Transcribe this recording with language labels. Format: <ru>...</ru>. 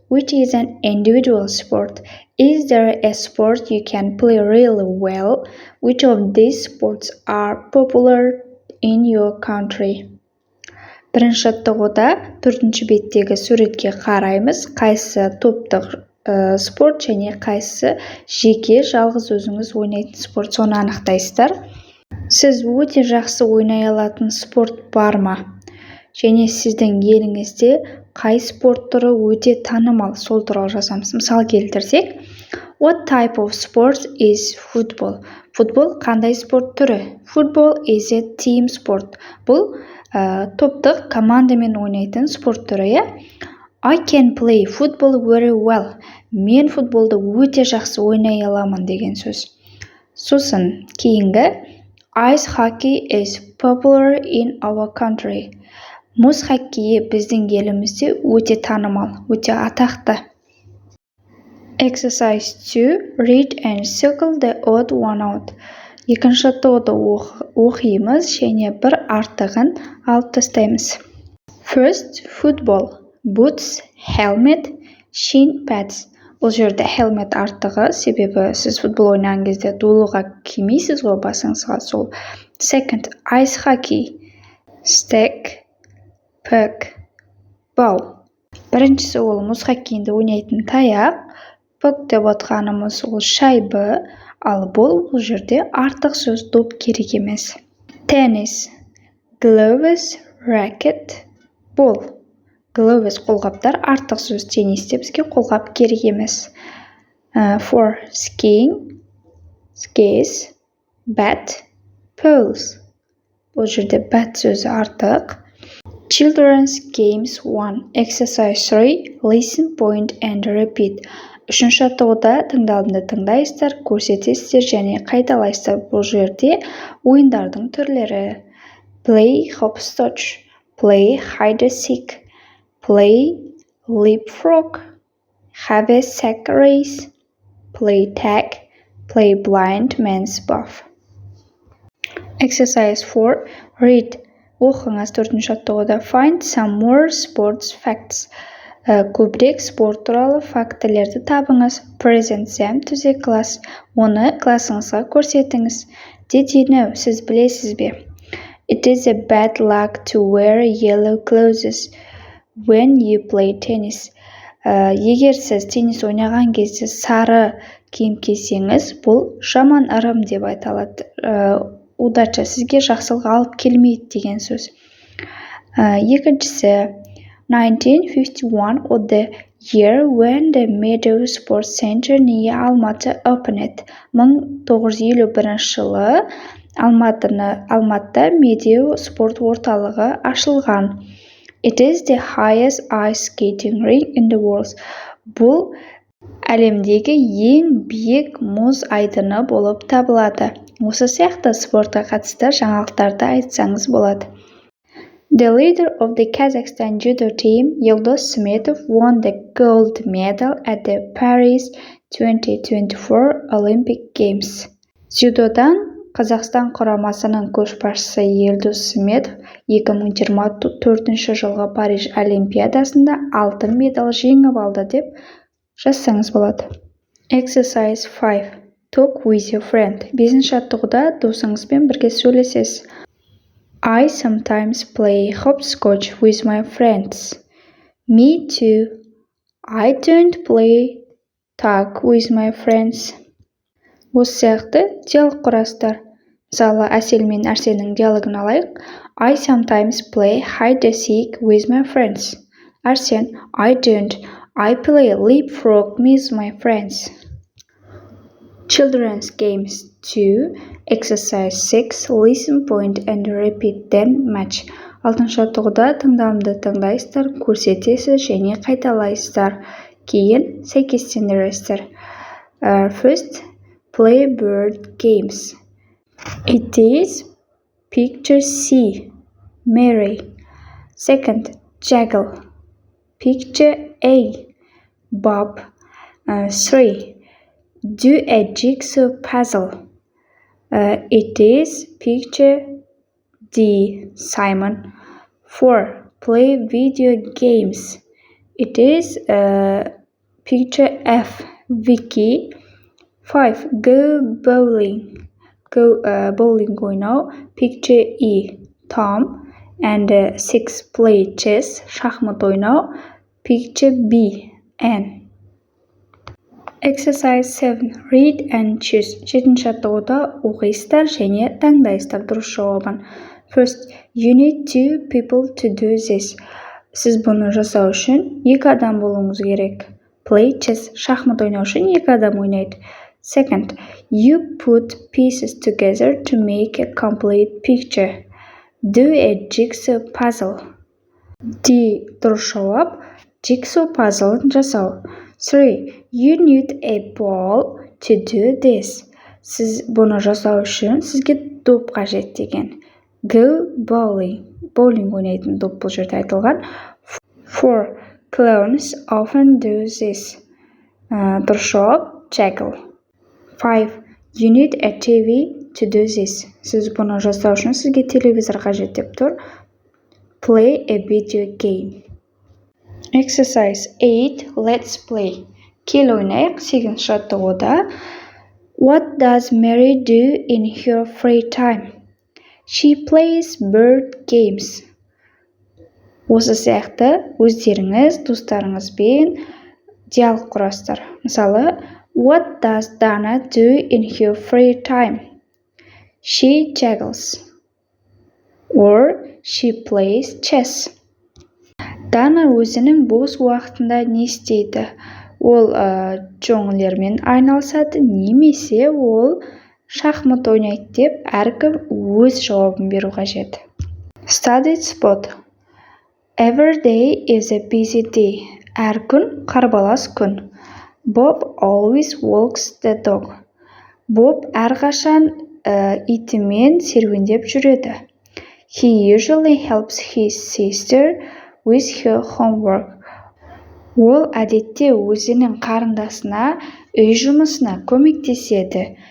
<en>Which is an individual sport? Is there a sport you can play really well? Which of these sports are popular in your country?</en> <kk>Бірінші жаттығуда төртінші беттегі суретке қараймыз. Қайсы топтық спорт және қайсы жеке жалғыз өзіңіз ойнайтын спорт, соны анықтайсыздар. Сіз өте жақсы ойнай алатын спорт бар ма? Және сіздің еліңізде қай спорт түрі өте танымал, сол туралы жазамыз. Мысал келтірсек,</kk> <en>What type of sport is football?</en> <kk>Футбол қандай спорт түрі?</kk> <en>Football is a team sport.</en> <kk>Бұл топтық командамен ойнайтын спорт түрі.</kk> <en>I can play football very well.</en> <kk>Мен футболды өте жақсы ойнай аламын деген сөз. Сосын кейінгі</kk> <en>Ice hockey is popular in our country.</en> <kk>Мұз хоккейі біздің елімізде өте танымал, өте атақты.</kk> <en>Exercise 2. Read and circle the odd one out.</en> <kk>Екінші жаттығуды оқимыз және бір артығын алып тастаймыз.</kk> <en>First, football. Boots, helmet, shin pads.</en> <kk>Бұл жерде helmet артығы, себебі сіз футбол ойнаған кезде дулыға кимейсіз ғой басыңызға, сол.</kk> <en>Second, ice hockey. Stick, puck, ball.</en> <kk>Біріншісі ол мұз хоккейінде ойнайтын таяқ, puck деп отқанымыз ол шайбы, ал бұл жерде артық сөз доп керек емес.</kk> <en>Tennis, gloves, racket, ball.</en> <kk>Gloves қолғаптар, артық сөз теннисте бізге қолғап керек емес.</kk> <en>For skiing, skis, bat, poles.</en> <kk>Бұл жерде bat сөзі артық.</kk> <en>Children's games 1. Exercise 3. Listen, point and repeat.</en> <kk>Үшінші жаттығуда тыңдалымды тыңдайсыздар, көрсетесіздер және қайталайсыздар. Бұл жерде ойындардың түрлері.</kk> <en>Play hopscotch, play hide and seek, play leapfrog, have a sack race, play tag, play blind man's buff. Exercise 4. Read.</en> <kk>Оқыңыз төртінші жаттығуда.</kk> <en>Find some more sports facts.</en> <kk>Көбірек спорт туралы фактілерді табыңыз.</kk> <en>Present them to the class.</en> <kk>Оны классыңызға көрсетіңіз.</kk> <en>Did you know?</en> <kk>Сіз білесіз бе?</kk> <en>It is a bad luck to wear yellow clothes when you play tennis.</en> <kk>Егер сіз теннис ойнаған кезде сары киім кисеңіз, бұл жаман ырым деп айтылады. Удача сізге жақсылық алып келмейді деген сөз. Екіншісі</kk> <en>1951 of the year when the Meadow Sports Center near Almaty opened.</en> <kk>1951 жылы Алматыда Медеу спорт орталығы ашылған.</kk> <en>It is the highest ice skating rink in the world.</en> <kk>Бұл әлемдегі ең биік мұз айдыны болып табылады. Осы сияқты спортқа қатысты жаңалықтарды айтсаңыз болады.</kk> <en>The leader of the Kazakhstan judo team, Yildiz Smetov, won the gold medal at the Paris 2024 Olympic Games.</en> <kk>Дзюдодан Қазақстан құрамасының көшбасшысы Yildiz Smetov 2024 жылғы Париж Олимпиадасында алтын медаль жеңіп алды деп жазсаңыз болады.</kk> <en>Exercise 5. Talk with your friend.</en> <kk>Бесінші жаттығуда досыңызбен бірге сөйлесесіз.</kk> <en>I sometimes play hopscotch with my friends. Me too. I don't play tag with my friends.</en> <kk>Осы сияқты диалог құрасыздар. Мысалы, Әсел мен Әрсеннің диалогын алайық.</kk> <en>I sometimes play hide and seek with my friends. Әрсен, I don't. I play leapfrog with my friends. Children's games 2. Exercise 6. Listen, point and repeat, then match.</en> <kk>Алтыншы жаттығуда тыңдалымды тыңдайсыздар, көрсетесіз және қайталайсыздар. Кейін сәйкестендіресіздер.</kk> <en>First, play bird games. It is picture C. Mary. Second, juggle. Picture A. Bob. 3. Do a jigsaw puzzle. It is picture D. Simon. 4. Play video games. It is picture F. Vicky. 5. Go bowling. Bowling</en> <tr>oynuyor.</tr> <en>Picture E. Tom. And 6. Play chess.</en> <tr>Şahmat oynuyor.</tr> <en>Picture B. N. Exercise 7. Read and choose. 7.</en> <kk>жаттығуда оқисыздар және таңдайсыздар дұрыс жауабын.</kk> <en>First, you need 2 people to do this.</en> <kk>Сіз бұны жасау үшін 2 адам болуыңыз керек.</kk> <en>Play chess.</en> <kk>Шахмат ойнау үшін 2 адам ойнайды.</kk> <en>Second, you put pieces together to make a complete picture. Do a jigsaw puzzle. D.</en> <kk>Дұрыс жауап.</kk> <en>Jigsaw puzzle</en> <kk>жасау.</kk> <en>3. You need a ball to do this.</en> <kk>Сіз бұны жасау үшін сізге доп қажет деген.</kk> <en>Go bowling.</en> <kk>Bowling ойнайтын доп бұл жерде айтылған.</kk> <en>4. Clowns often do this.</en> <kk>Дұрыс жауап.</kk> <en>Juggle. 5. You need a TV to do this.</en> <kk>Сіз бұны жасау үшін сізге телевизор қажет деп тұр.</kk> <en>Play a video game. Exercise 8. Let's play.</en> <kk>Кел ойнайық.</kk> <en>8.</en> <kk>жаттығуда.</kk> <en>What does Mary do in her free time? She plays board games.</en> <kk>Осы сияқты өздеріңіз достарыңызбен диалог құрасыздар. Мысалы,</kk> <en>What does Dana do in her free time? She juggles. Or she plays chess.</en> <kk>Дана өзінің бос уақытында не істейді? Ол жонглермен айналысады, немесе ол шахмат ойнайды деп әркім өз жауабын беру қажет.</kk> <en>Study spot. Every day is a busy day.</en> <kk>Әр күн қарбалас күн.</kk> <en>Bob always walks the dog.</en> <kk>Bob әрқашан итімен серуендеп жүреді.</kk> <en>He usually helps his sister with her homework.</en> <kk>Ол әдетте өзінің қарындасына үй жұмысына көмектеседі.</kk>